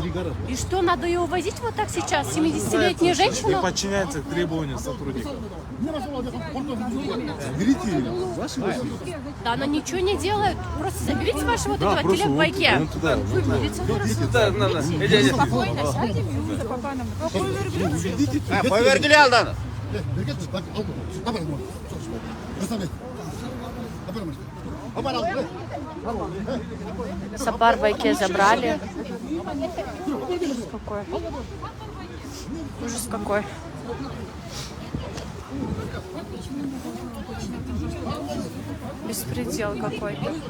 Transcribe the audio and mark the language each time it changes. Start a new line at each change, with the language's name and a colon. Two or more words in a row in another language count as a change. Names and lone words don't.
Russian: И что, надо ее увозить вот так сейчас? 70-летнюю Не женщину? подчиняется требованиям сотрудников. Да она ничего не делает. Просто заберите вашего вот этого телек-байке. Спокойно сядем. Повергили алданы. Сапар байке забрали. Ужас какой. Ужас какой. Беспредел какой-то.